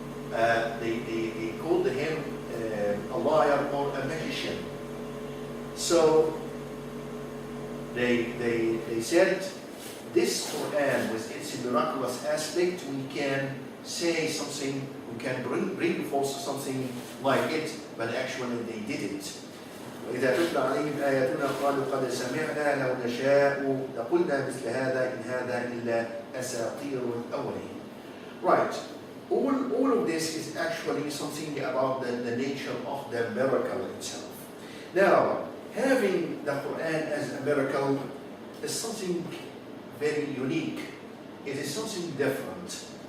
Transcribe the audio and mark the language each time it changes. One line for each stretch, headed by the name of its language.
English: They called him a liar or a magician. So they said, this Quran with its miraculous aspect, we can say something, we can bring forth something like it, but actually they didn't.
Arabic: وإذا تتلى عليهم آياتنا قالوا قد سمعنا لو نشاء لقلنا مثل هذا إن هذا إلا أساطير الأولين.
English: Right. All of this is actually something about the nature of the miracle itself. Now, having the Quran as a miracle is something very unique. It is something different.